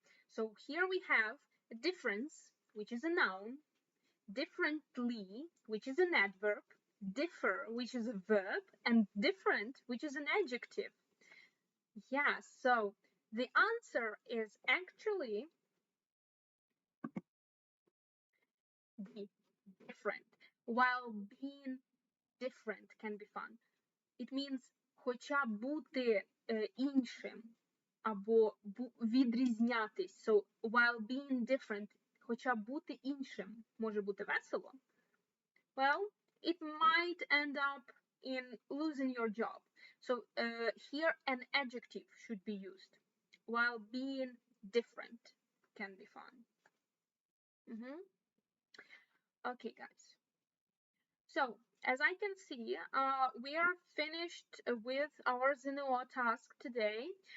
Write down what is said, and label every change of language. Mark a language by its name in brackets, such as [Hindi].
[English] So here we have a difference, which is a noun, differently, which is an adverb, differ, which is a verb, and different, which is an adjective. Yeah, so the answer is actually D, different. While being different can be fun. It means [Ukrainian] хоча бути іншим або відрізнятись. [English] So while being different, [Ukrainian] хоча бути іншим може бути весело. [English] Well, it might end up in losing your job. So here an adjective should be used. While being different can be fun. Okay, guys. So as I can see, we are finished with our ЗНО task today.